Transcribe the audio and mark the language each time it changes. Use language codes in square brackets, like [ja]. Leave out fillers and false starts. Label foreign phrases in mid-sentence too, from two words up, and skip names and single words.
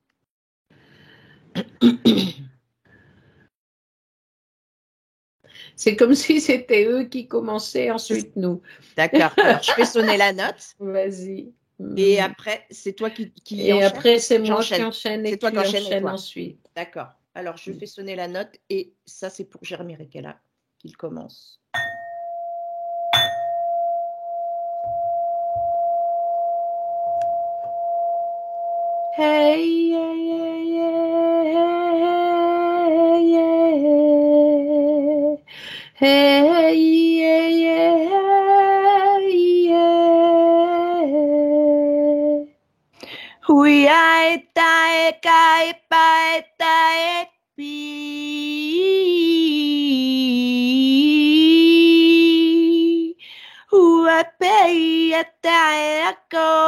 [fr] C'est comme si c'était eux qui commençaient, ensuite nous. D'accord. Alors, je fais sonner la note. Vas-y. Et Mm. après, c'est toi qui Et enchaînes? après, c'est moi qui J'enchaîne. enchaîne C'est et toi qui tu enchaînes et enchaînes toi. ensuite. D'accord. Alors, je fais sonner la note et ça, c'est pour Jeremy Rekala qu'il commence. [en] Hey, yeah, yeah, yeah, yeah. Hey, yeah, yeah, yeah. Hui ai tai kai pai tai pi. Hua pei a tai a ko.